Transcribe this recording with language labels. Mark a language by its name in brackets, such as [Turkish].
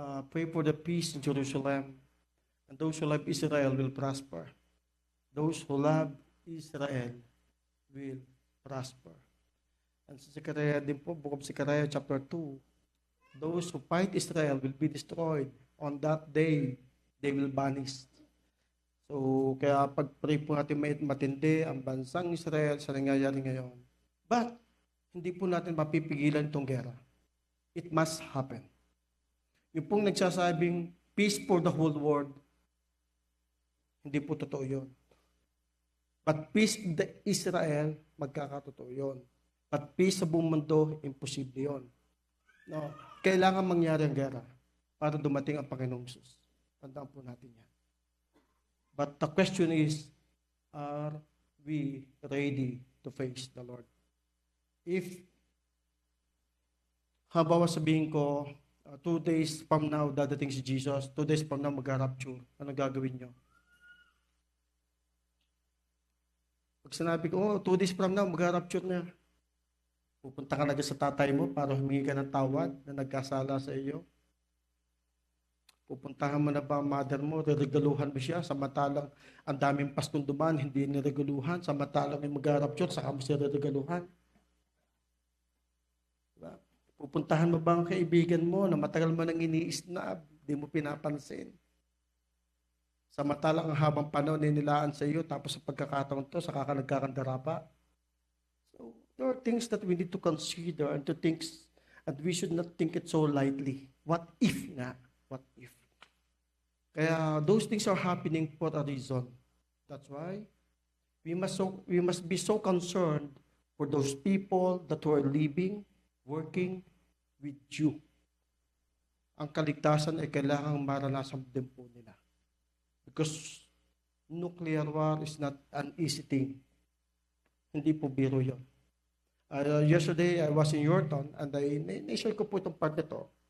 [English] Pray for the peace in Jerusalem. And those who love Israel will prosper. Those who love Israel will prosper. And [Filipino] sa Zechariah din po, [English] Book of Zechariah chapter 2, those who fight Israel will be destroyed. On that day, they will vanish. [Filipino] So, kaya pag-pray po natin matindi ang bansang Israel sa nangyayari ngayon. But, hindi po natin mapipigilan itong gera. [English] It must happen. [Filipino] Yung pong nagsasabing [English] peace for the whole world, [Filipino] hindi po totoo yun. [English] But peace in the Israel, [Filipino] magkakatotoo yun. [English] But peace [Filipino] sa buong mundo, imposible yun. [English] No? [Filipino] Kailangan mangyari ang gera para dumating ang Panginoong Jesus. Tandaan po natin yan. [English] But the question is, are we ready to face the Lord? [Filipino] If, habawa sabihin ko, [English] 2 days from now, [Filipino] dadating si Jesus. 2 days from now, mag-rapture. Ano gagawin nyo? Pag sinabi ko, [English] 2 days from now, [Filipino] mag-rapture na. Pupunta ka na sa tatay mo para humingi ka ng tawad na nagkasala sa iyo. Pupuntahan mo na ba ang mother mo, reregaluhan mo siya, samantalang ang daming pastong duman, hindi niregaluhan, samantalang may mag-rapture, saka mo siya reregaluhan. Diba? Pupuntahan mo ba ang kaibigan mo na matagal mo nang iniisnab, di mo pinapansin. Samantalang ang habang panahon nilaan sa iyo, tapos sa pagkakataon to, saka ka nagkakandara pa. [English] So, there are things that we need to consider and to think, and we should not think it so lightly. What if nga? What if? Kaya those things are happening for a reason. That's why we must be so concerned for those people that who are living, working with you. [Filipino] Ang kaligtasan ay kailangang maranasan din po nila. [English] Because nuclear war is not an easy thing. [Filipino] Hindi po biro yun. [English] Yesterday, I was in Yorkton and [Filipino] na-share ko po itong part nito.